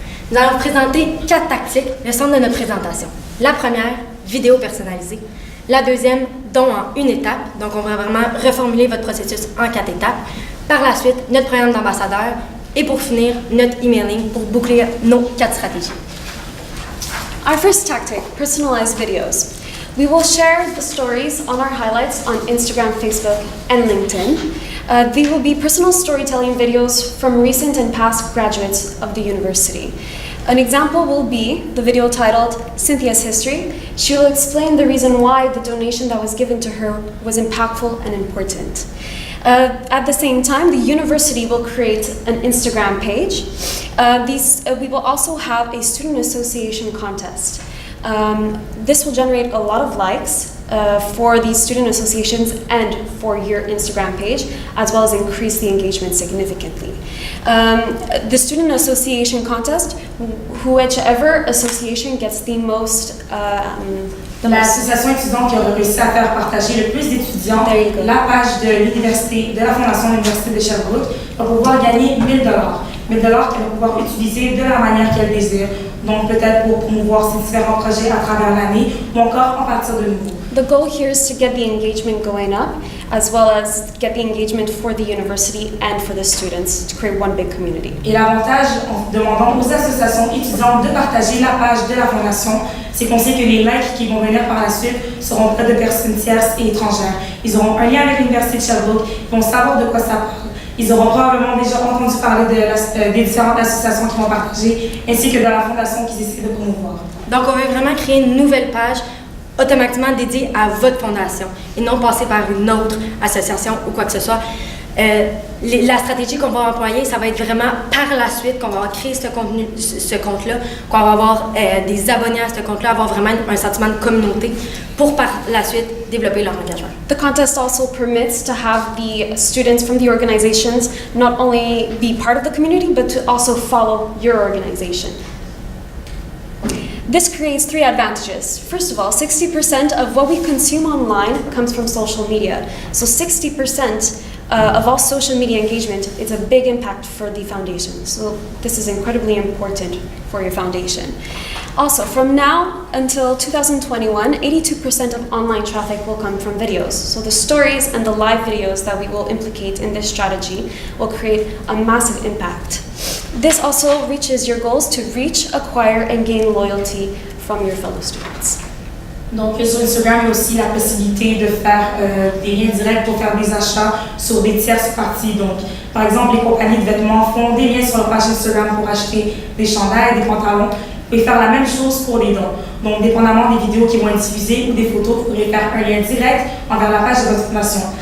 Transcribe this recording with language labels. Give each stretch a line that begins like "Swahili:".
French: Nous allons vous présenter 4 tactiques, le centre de notre présentation. La première, vidéo personnalisée. La deuxième, don en une étape. Donc, on va vraiment reformuler votre processus en 4 étapes. Par la suite, notre programme d'ambassadeur. Et pour finir, notre emailing pour boucler nos 4 stratégies.
English: Our first tactic, personalized videos. We will share the stories on our highlights on Instagram, Facebook, and LinkedIn. They will be personal storytelling videos from recent and past graduates of the university. An example will be the video titled Cynthia's History. She will explain the reason why the donation that was given to her was impactful and important. At the same time, the university will create an Instagram page. We will also have a student association contest. This will generate a lot of likes for these student associations and for your Instagram page, as well as increase the engagement significantly. The student association contest, whichever association gets the most
French: L'association étudiante qui aura réussi à faire partager le plus d'étudiants la page de l'université, de la Fondation de l'Université de Sherbrooke, va pouvoir gagner 1 000 $. 1 000 $, qu'elle va pouvoir utiliser de la manière qu'elle désire. Donc peut-être pour promouvoir ses différents projets à travers l'année ou encore en partir de nouveau.
English: The goal here is to get the engagement going up, as well as get the engagement for the university and for the students to create one big community.
French: Et l'avantage en demandant aux associations étudiantes de partager la page de la Fondation, c'est qu'on sait que les likes qui vont venir par la suite seront pas de personnes tierces et étrangères. Ils auront un lien avec l'Université de Sherbrooke, ils vont savoir de quoi ça parle. Ils auront probablement déjà entendu parler des différentes associations qui vont partager, ainsi que de la Fondation qu'ils essaient de promouvoir. Donc, on veut vraiment créer une nouvelle page automatiquement dédiée à votre fondation et non passer par une autre association ou quoi que ce soit. La stratégie qu'on va employer, ça va être vraiment par la suite qu'on va créer ce compte-là, qu'on va avoir des abonnés à ce compte-là, avoir vraiment un sentiment de communauté pour par la suite développer leur engagement.
English: The contest also permits to have the students from the organizations not only be part of the community, but to also follow your organization. This creates 3 advantages. First of all, 60% of what we consume online comes from social media. So 60% of all social media engagement is a big impact for the foundation. So this is incredibly important for your foundation. Also, from now until 2021, 82% of online traffic will come from videos. So the stories and the live videos that we will implicate in this strategy will create a massive impact. This also reaches your goals to reach, acquire, and gain loyalty from your fellow students.
French: Donc sur Instagram, il y a aussi la possibilité de faire des liens directs pour faire des achats sur des tierces parties. Donc, par exemple, les compagnies de vêtements font des liens sur leur page Instagram pour acheter des chandails, des pantalons. Vous pouvez faire la même chose pour les dons. Donc, dépendamment des vidéos qui vont être diffusées ou des photos, vous pourrez faire un lien direct envers la page de votre fondation.